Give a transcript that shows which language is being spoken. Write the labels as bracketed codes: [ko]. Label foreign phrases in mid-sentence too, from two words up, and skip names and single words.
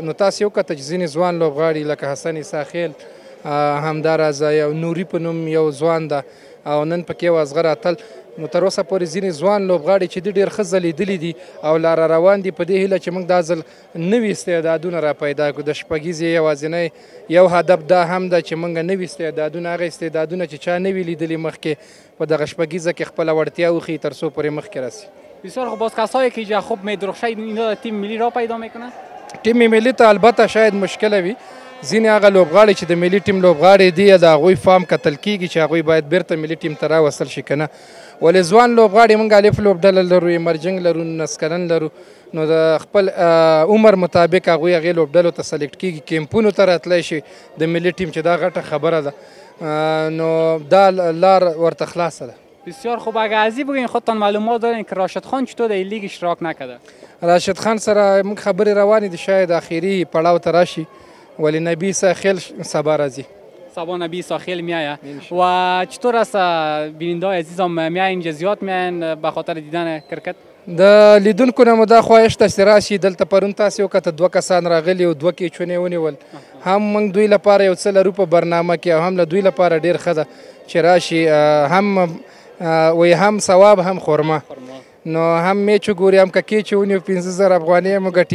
[ps] نو تاسو یې وکته چې ځینې ځوان لوبغاړي لکه حسن عیسی خیل، همداراز یو نوري په نوم یو ځوان ده او نن پکې یو اصغر اتل، نو تر اوسه پورې ځینې ځوان لوبغاړي چې دي ډېر ښه ځلیدلي دي او لاره روان دي په دې هیله چې موږ دا ځل نوي استعدادونه را پیدا کړو. د شپږیزې یوازینی یو هدف دا هم ده چې موږ نوي استعدادونه، هغه استعدادونه چې چا نه وي لیدلي مخکې، په دغه شپږیزه کې خپله وړتیا وښیي تر څو پورې مخکې راسي. [fa] بسیار خوب. باز کسایی که اینجا خوب میدرخشه اینا تیم ملی را پیدا میکنن؟ [ps] تیم ملی ته البته شاید مشکله وي. ځینې هغه لوبغاړي چې د ملي ټیم لوبغاړي دي د هغوی فارم کتل کېږي چې هغوی باید بیرته ملي ټیم ته راوستل شي که نه. ولې ځوان لوبغاړي موږ الف لوبډله لرو، ایمرجنګ لرو، 19 کلن لرو، نو د خپل عمر مطابق هغوی هغې لوبډلو ته سلیکټ کېږي، کیمپونو ته راتلی شي د ملي ټیم چې دا غټه خبره ده. نو دا لار ورته خلاصه ده. بسیار خوب. [fa] اگر از این بگین خودتان معلومات دارین که راشد خان چطور در این لیگ اشتراک نکرده؟ [ps] راشد خان سره موږ خبرې روانې دي، شاید آخري پړاو ته راشي، ولی نبی عیسی خیل سبا راځي. [fa] سبا نبی عیسی خیل میآید. و چطور است بیننده های عزیزم میاین اینجا زیاد میاین به خاطر دیدن کرکت؟ [ps] د لیدونکو نه مو دا خواهش ته چې راشي. دلته پرون تاسې وکته 2 کسان راغلي او 2 کیچونې ونیول. هم موږ دوی لپاره یو څه لرو په برنامه کې او هم له دوی لپاره ډېر ښه ده چې راشي. هم ثواب هم خورما. نو هم میچ وګوري، هم که کیچ ونیو 15,000 افغانۍ مو ګټي.